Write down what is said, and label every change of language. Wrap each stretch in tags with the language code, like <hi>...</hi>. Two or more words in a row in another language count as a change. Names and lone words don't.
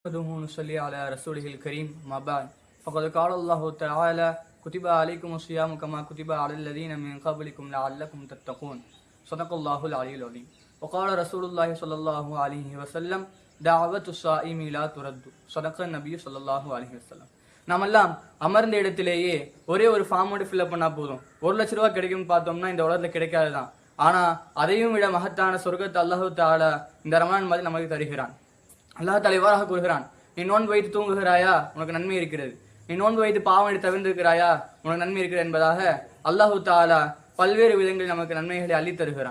<ar>نصلي على رسوله الكريم ما بعد فقد قال الله تعالى كتب عليكم الصيام كما كتب على الذين من قبلكم لعلكم تتقون صدق الله العلي العظيم وقال رسول الله صلى الله عليه وسلم دعوة الصائم لا ترد صدق النبي صلى الله عليه وسلم.</ar> <ta>நாமெல்லாம் அமர்ந்த இடத்திலேயே ஒரே ஒரு ஃபார்மோடு ஃபில்அப் பண்ணா போதும். 1,00,000 ரூபாய் கிடைக்கும்னு பார்த்தோம்னா இந்த உலகத்துல கிடைக்காதுதான். ஆனா அதையும் விட மகத்தான சொர்க்கத்தை</ta> <ar>الله تعالى</ar> <ta>இந்த ரமலான் மாதிரி நமக்கு தருகிறான்.</ta> <ar>الله تعالى</ar> <ta>இவ்வாறாக கூறுகிறான், நீ நோன்பு வைத்து தூங்குகிறாயா உனக்கு நன்மை இருக்கிறது, நீ நோன்பு வைத்து பாவம் தவிர்த்திருக்கிறாயா உனக்கு நன்மை இருக்கிறது என்பதாக</ta> <ar>الله تعالى</ar> <ta>பல்வேறு விதங்களில் நமக்கு நன்மைகளை அள்ளி தருகிறான்.</ta>